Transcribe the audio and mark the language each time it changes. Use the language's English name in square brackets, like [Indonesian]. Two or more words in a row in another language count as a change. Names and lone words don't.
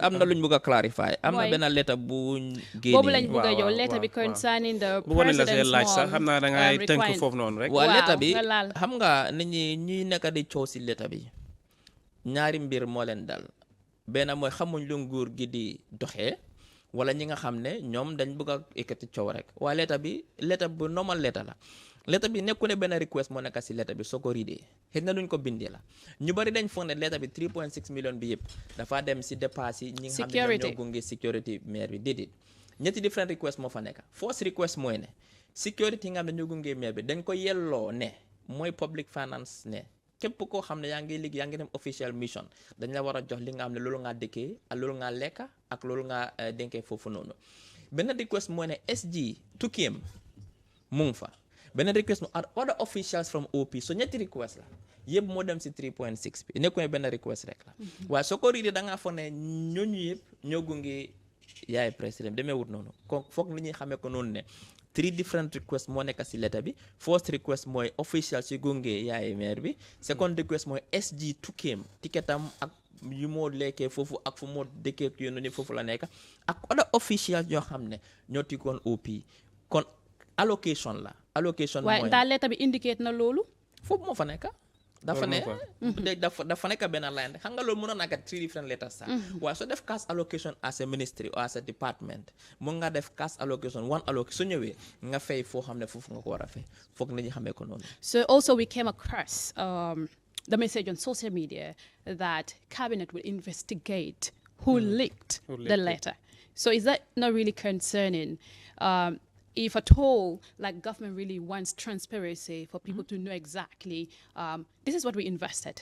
[Wolof] am na luñ bëgg a clarify. am na benn lettre bu génnee. boobu lañ bëgg a yow lettre bi [English] concerning the president's [Wolof] laaj sax xam naa da ngay tënk foofu noonu rek. waa lettre bi xam nga nit ñi ñuy nekk di coow si lettre bi ñaari mbir moo leen dal benn mooy xamuñ lu nguur gi di doxee wala ñi nga xam ne ñoom dañ bëgg a ekkati coow rek waaye lettre bu normal lettre la. lettre bi nekku ne benn request moo nekk si lettre bi soo ko riidee xëy na luñ ko bindee la ñu bari dañ foog ne lettre bi 3.6 million bi yëpp dafa dem si dépasse yi ñi nga xam ne ñoo gunge security maire bi déedéet ñetti [English] different request [Wolof] moo fa nekk first request mooy ne security nga xam ne ñoo gunge maire bi dañ ko yelloo ne mooy [English] public finance [Wolof] ne képp koo xam ne yaa ngi liggéey yaa ngi dem [English] official mission [Wolof] dañ la war a jox li nga xam ne loolu ngaa dëkkee ak loolu ngaa lekka ak loolu ngaa denkee foofu noonu benn request mooy ne SG tukkiem mu ngi fa benn request mu [English] other officials from OP so [Wolof] ñetti request la yëpp moo dem si 3.6 bi nekku ne benn request rek la waaye soo ko riidee da ngaa foog ne ñooñu yëpp ñoo gunge yaay président demee wut noonu kon foog li ñuy xamee ko noonu ne 3 [English] different requests [Wolof] moo nekk si lettre bi [English] first request [Wolof] mooy official si gunge yaay maire bi [English] second request [Wolof] mooy SG tukkeem ticketam ak yu moo lekkee foofu ak fu moo dëkkee ak yoonu ni foofu la nekk ak [English] other officials [Wolof] ñoo xam ne ñoo tikkoon OP kon allocation la allocation mooy waaye daal lettre bi indicate na loolu foofu moo fa nekk dafa ne dafa nekk benn line xam nga loolu mën na nekk 3 [English] different letters [Wolof] sax waaye soo def [English] cash allocation as a ministry or as a department [Wolof] mun nga def [English] cash allocation one allocation [Wolof] su ñëwee nga fay foo xam ne foofu nga ko war a fay foog nañu xamee ko noonu. [English] So also we came across the message on social media that cabinet will investigate who leaked the letter. So is that not really concerning? If at all, like government really wants transparency for people to know exactly, this is what we invested.